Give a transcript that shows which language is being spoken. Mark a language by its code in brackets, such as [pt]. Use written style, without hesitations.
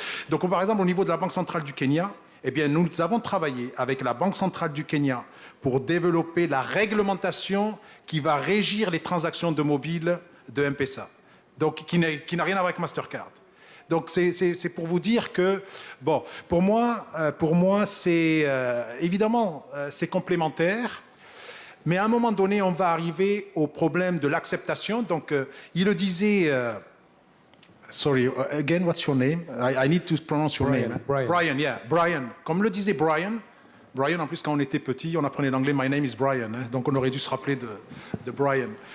[fr] Donc, par exemple, au niveau de la Banque centrale du Kenya, eh bien, nous avons travaillé avec la Banque centrale du Kenya pour développer la réglementation qui va régir les transactions de mobile de M-Pesa, donc qui n'a rien à voir avec Mastercard. Donc c'est pour vous dire que, bon, pour moi c'est évidemment c'est complémentaire, mais à un moment donné, on va arriver au problème de l'acceptation. Donc, il le disait. [en] Sorry, again, what's your name? I need to pronounce your name. Brian. Yeah, Brian. [fr] Comme le disait Brian, en plus, quand on était petit, on apprenait l'anglais, [en] my name is Brian. [fr] Hein, donc, on aurait dû se rappeler de Brian.